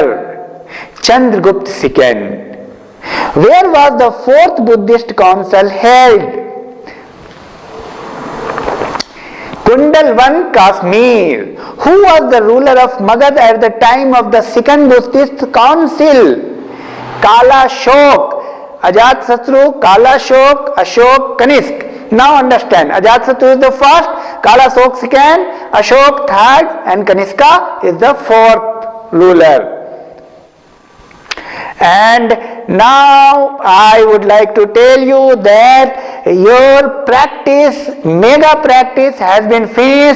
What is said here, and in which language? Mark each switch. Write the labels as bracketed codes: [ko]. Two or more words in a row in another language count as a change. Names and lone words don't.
[en] Chandragupta II. Where was the fourth Buddhist council held? Kundalwan, Kashmir. Who was the ruler of Magad at the time of the second Buddhist council? Kala Shok. Ajat-Satru, Kala Shok, Ashok, Kanishk. Now understand, Ajat-Satru is the first, Kala Shok second, Ashok third, and Kanishka is the fourth ruler. And now I would like to tell you that your practice, mega practice has been finished.